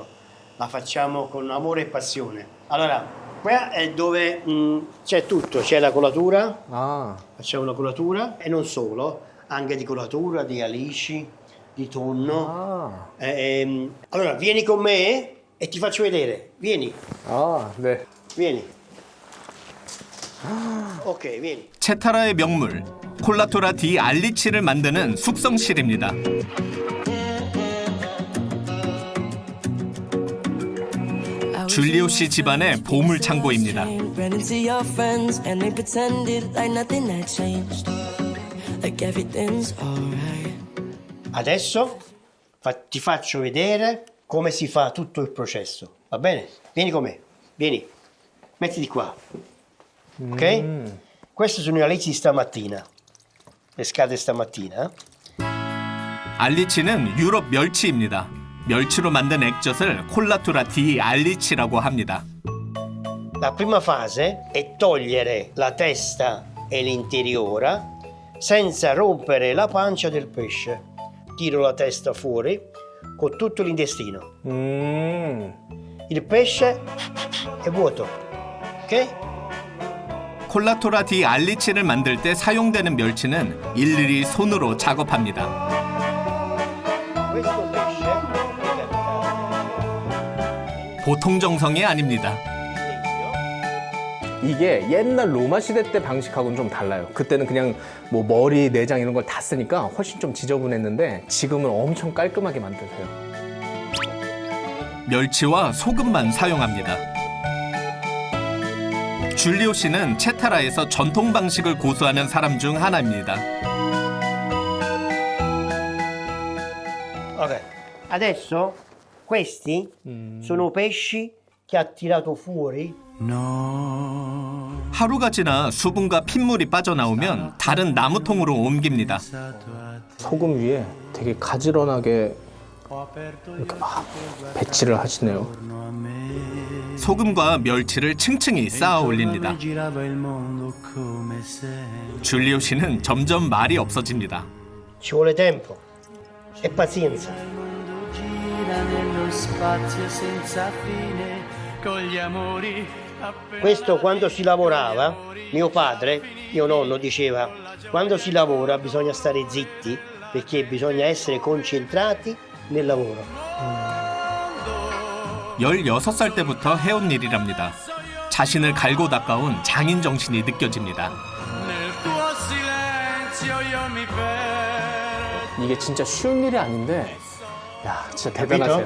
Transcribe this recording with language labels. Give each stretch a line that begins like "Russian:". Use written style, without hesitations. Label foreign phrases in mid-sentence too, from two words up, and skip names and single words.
Italian: La facciamo con amore e passione. Allora, qua è dove c'è tutto, c'è la colatura, facciamo la colatura e non solo, anche di colatura, di alici, di tonno. Allora, vieni con me e ti faccio vedere. Vieni.
Korean: 네.
Italian: Vieni. Ok, vieni.
Korean: 채타라의 명물, 콜라투라 디 알리치를 만드는 숙성실입니다. 줄리오 씨 집안의 보물 창고입니다.
Italian: Adesso ti faccio vedere come si fa tutto il processo, va bene? Vieni con me, vieni, mettiti qua, ok? Queste sono i alici stamattina, pescate stamattina.
Korean: 알리치는 유럽 멸치입니다. 멸치로 만든 액젓을 콜라투라 디 알리치라고 합니다.
Italian: La prima fase è togliere la testa e l'interiora senza rompere la pancia del pesce. Tiro la testa fuori con tutto l'intestino. Il pesce è vuoto, ok?
Korean: 콜라투라 디 알리치를 만들 때 사용되는 멸치는 일일이 손으로 작업합니다. 보통 정성이 아닙니다. 이게 옛날 로마 시대 때 방식하고는 좀 달라요. 그때는 그냥 뭐 머리, 내장 이런 걸 다 쓰니까 훨씬 좀 지저분했는데 지금은 엄청 깔끔하게 만드세요. 멸치와 소금만 사용합니다. 줄리오 씨는 채타라에서 전통 방식을 고수하는 사람 중 하나입니다.
Italian: Ok, adesso questi sono pesci che ha tirato fuori.
Korean: 하루가 지나 수분과 핏물이 빠져나오면 다른 나무통으로 옮깁니다. 소금 위에 되게 가지런하게 이렇게 막 배치를 하시네요. 소금과 멸치를 층층이 쌓아 올립니다. 줄리오 씨는 점점 말이 없어집니다.
Italian: Ci vuole tempo e pazienza. Questo quando si lavorava, mio padre, mio nonno diceva, quando si lavora bisogna stare zitti perché bisogna essere concentrati nel lavoro.
Korean: 16살 때부터 해온 일이랍니다. 자신을 갈고 닦아온 장인 정신이 느껴집니다. 이게 진짜 쉬운 일이 아닌데 야, 진짜 대단하세요.